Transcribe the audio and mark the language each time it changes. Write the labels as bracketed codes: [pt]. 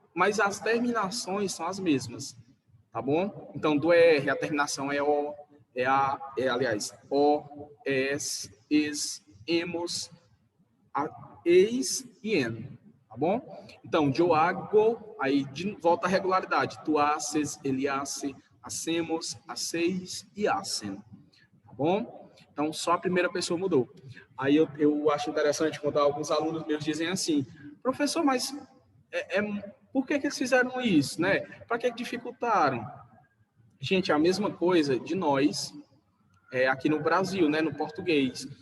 [pt] Mas as terminações são as mesmas, tá bom? Então, do ER, a terminação é O, aliás, O, ES, ES, EMOS, EIS e EN, tá bom? Então, [es] yo hago, [pt] aí volta a regularidade. [es] Tu haces, ele hace, hacemos, hacéis e hacen, [pt] tá bom? Então, só a primeira pessoa mudou. Aí eu acho interessante quando alguns alunos meus dizem assim, professor, mas por que eles fizeram isso, né? Para que dificultaram? Gente, é a mesma coisa de nós aqui no Brasil, né? No português.